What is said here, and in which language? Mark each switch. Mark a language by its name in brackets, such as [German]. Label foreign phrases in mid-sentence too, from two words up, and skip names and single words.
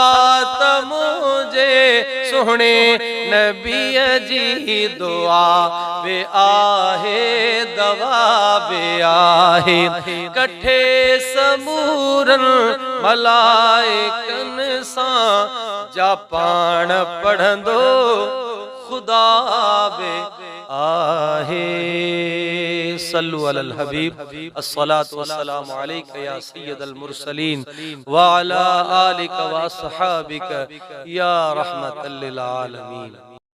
[Sindhi] सलवात सोहने नबी जी दुआ वे आहे दवा वे आहे कठे समूरन मलाइकन सां जा पाण पढ़ंदो खुदा वे आहे। [Arabic] صلوا على الحبيب الصلاة والسلام عليك يا سيد المرسلين و على آلك و أصحابك يا رحمة للعالمين.